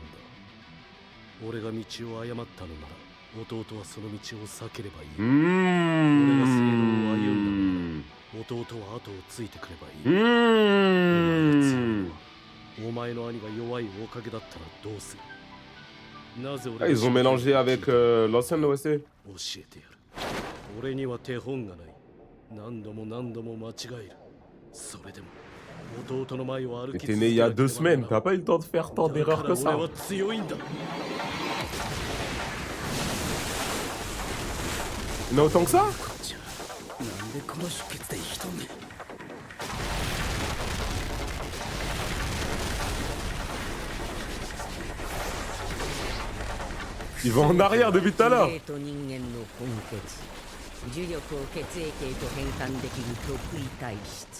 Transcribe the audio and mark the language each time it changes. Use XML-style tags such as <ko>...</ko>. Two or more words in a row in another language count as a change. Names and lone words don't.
<ja>俺が道を誤ったのなら弟はその道を避ければいい。俺が正道を歩んだのなら弟は後をついてくればいい。お前が強いのはお前の兄が弱いおかげだったらどうする。なぜ Ah, 俺</ja> <fr>ils ont mélangé avec l'ancienne OST.</fr> <ja>教えてやる。俺には手本がない。何度も何度も間違える。それでも弟の前を歩</ja> <fr>Mais</fr> <ja>き</ja> <fr>t'es</fr> <ja>続</ja> <fr>né</fr> <ja>け</ja> <fr>il y a</fr> <ja>なけれ</ja> <fr>2</fr> <ja>ばなら</ja> <fr>semaines,</fr> <ja>ない。</ja> <fr>t'as pas eu le temps de faire tant</fr> <ja>だ</ja> <fr>d'erreurs</fr> <ja>から</ja> <fr>que</fr> <ja>俺</ja> <fr>ça.</fr> <ja>は強いんだ。</ja> <fr>Il y en a autant que ça?</fr> <ja>なんでこの出血で生きとんねん。</ja> <fr>Il va en arrière depuis tout à l'heure.</fr> <ja>人間の本血呪力を血液へと変換できる特異体質。</ja>